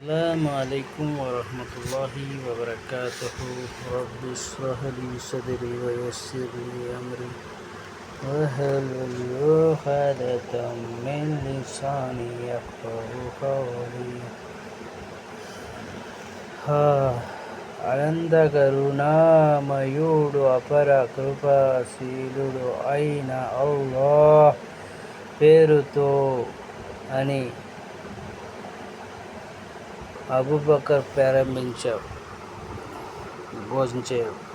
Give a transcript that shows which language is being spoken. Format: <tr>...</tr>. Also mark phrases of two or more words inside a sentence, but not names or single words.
<ar>السلام عليكم ورحمة الله وبركاته. رب اشرح لي صدري ويسر لي أمري واحلل عقدة من لساني يفقه قولي.</ar> <te>అనంత కరుణామయుడు అపర కృపాశీలుడు అయిన అల్లాహ్ పేరుతో అని అబూబకర్ బోధించారు.</te>